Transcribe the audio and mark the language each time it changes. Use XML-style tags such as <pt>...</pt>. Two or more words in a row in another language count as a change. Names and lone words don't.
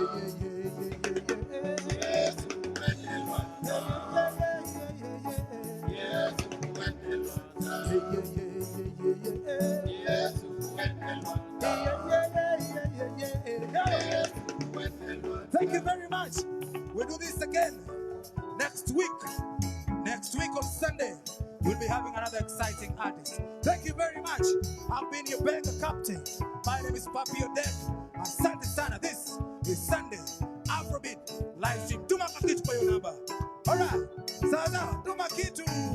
<luo>Yesu wende Londana, Yesu wende Londana, Yesu wende Londana.</luo> <en>Thank you very much. We'll do this again next week. Next week on Sunday, we'll be having another exciting artist. Thank you very much. I've been your Benga captain. My name is Papi OdeQ.</en> <sw>Asante sana.</sw> <en>This is Sunday Afrobeat live stream.</en> <sw>Tuma kitu kwa hiyo namba. Alright. Sasa, tuma kitu.</sw>